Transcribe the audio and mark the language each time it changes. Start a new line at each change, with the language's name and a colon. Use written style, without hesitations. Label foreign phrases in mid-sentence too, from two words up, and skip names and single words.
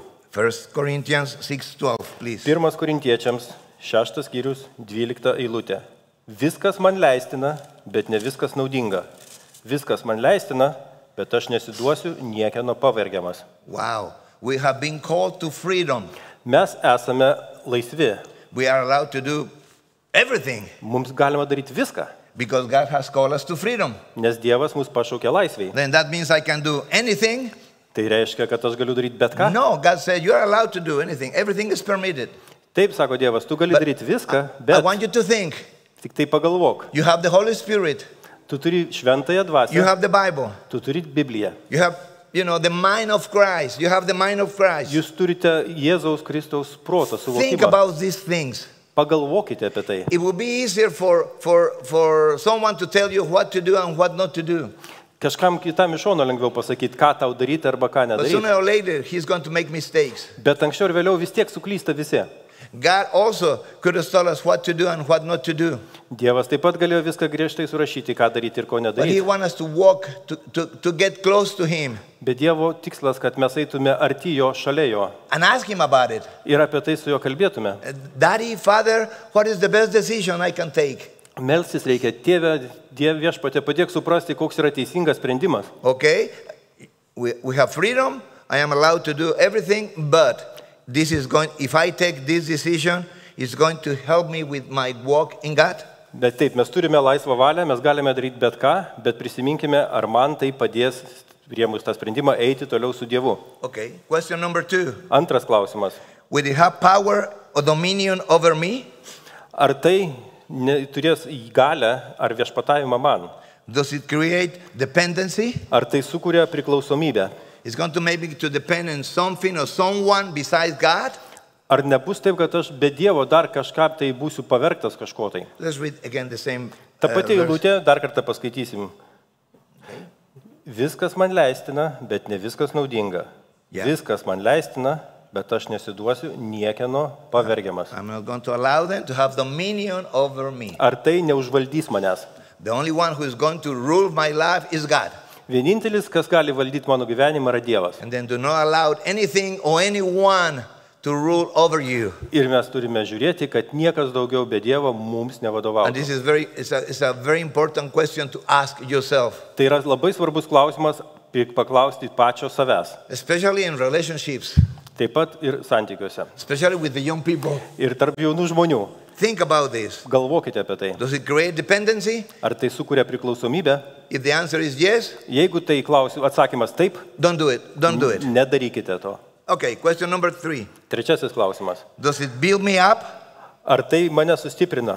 English: 1 Corinthians 6:12, please.
Lithuanian: 1 Korintiečiams 6 skyrius 12 eilutė. Viskas man leistina, bet ne viskas naudinga. Viskas man leistina, bet aš nesiduosiu niekieno pavergiamas.
English: Wow. We have been called to freedom.
Lithuanian: Mes esame laisvi.
English: We are allowed to do everything
Lithuanian: Mums galima daryti viską,
English: because God has called us to freedom.
Lithuanian: nes Dievas mus pašaukė laisviai.
English: Then that means I can do anything?
Lithuanian: Tai reiškia, kad aš galiu daryti bet ką?
English: No, God said you are allowed to do anything. Everything is permitted.
Lithuanian: Taip, sako Dievas, tu gali daryti viską,
English: I
Lithuanian: bet
English: want you to think.
Lithuanian: tik tai pagalvok.
English: You have the Holy Spirit.
Lithuanian: Tu turi šventąją
English: You
Lithuanian: dvasią,
English: have the Bible.
Lithuanian: tu turi Bibliją.
English: You have, the mind of Christ. You have the mind of Christ.
Lithuanian: Jūs turite Jėzaus Kristaus protą
English: Think
Lithuanian: suvokimą.
English: about these things.
Lithuanian: Pagalvokite apie tai.
English: It will be easier for someone to tell you what to do and what not to do.
Lithuanian: Kažkam kitam iš šono lengviau pasakyti, ką tau daryti arba ką
English: But sooner
Lithuanian: nedaryti.
English: or later, he's going to make mistakes.
Lithuanian: Bet anksčiau ir vėliau vis tiek suklysta visi.
English: God also could have told us what to do and what not to do.
Lithuanian: Dievas taip pat galėjo viską griežtai surašyti, ką daryti ir ko
English: But He
Lithuanian: nedaryti.
English: wants us to walk, to get close to Him
Lithuanian: Bet Dievo tikslas, kad mes eitume arti jo, šalia jo
English: and ask Him about it.
Lithuanian: ir apie tai su juo kalbėtume.
English: Daddy, Father, what is the best decision I can take?
Lithuanian: Melstis reikia, Tėve, Dieve viešpatie, padėk suprasti, koks yra teisingas sprendimas.
English: Okay, we have freedom. I am allowed to do everything, but if I take this decision, it's going to help me with my walk in God.
Lithuanian: Bet taip, mes turime laisvą valią, mes galime daryti bet ką, bet prisiminkime, ar man tai padės, priėmus tą sprendimą, eiti toliau su Dievu.
English: Okay, question number 2.
Lithuanian: Antras klausimas.
English: Will it have power or dominion over me?
Lithuanian: Ar tai turės įgalę ar viešpatavimą man?
English: Does it create dependency?
Lithuanian: Ar tai sukuria priklausomybę?
English: It's going to make me to depend on something or someone besides God?
Lithuanian: Ar nebus taip, kad aš be Dievo dar kažką tai būsiu pavergtas kažko tai?
English: Let's read again the same
Lithuanian: Ta pati
English: verse.
Lithuanian: eilutė, dar kartą paskaitysim. Viskas man leistina, bet ne viskas naudinga.
English: Yeah.
Lithuanian: Viskas man leistina, bet aš nesiduosiu niekieno pavergiamas.
English: I'm not going to allow them to have dominion over me.
Lithuanian: Ar tai neužvaldys manęs?
English: The only one who is going to rule my life is God.
Lithuanian: Vienintelis, kas gali valdyti mano gyvenimą, yra Dievas.
English: And then do not allow anything or anyone to rule over you.
Lithuanian: Ir mes turime žiūrėti, kad niekas daugiau be Dievo mums
English: And
Lithuanian: nevadovautų.
English: this is it's a very important question to ask yourself,
Lithuanian: Tai yra labai svarbus klausimas paklausti pačio savęs.
English: especially in relationships,
Lithuanian: Taip pat ir santykiuose.
English: especially with the young people.
Lithuanian: Ir tarp jaunų žmonių.
English: Think about this.
Lithuanian: Galvokite apie tai.
English: Does it create dependency?
Lithuanian: Ar tai sukuria priklausomybę?
English: If the answer is yes,
Lithuanian: Jeigu tai atsakymas taip,
English: don't do it. Don't do it.
Lithuanian: nedarykite to.
English: Okay, question number 3.
Lithuanian: Trečiasis klausimas.
English: Does it build me up?
Lithuanian: Ar tai mane sustiprina?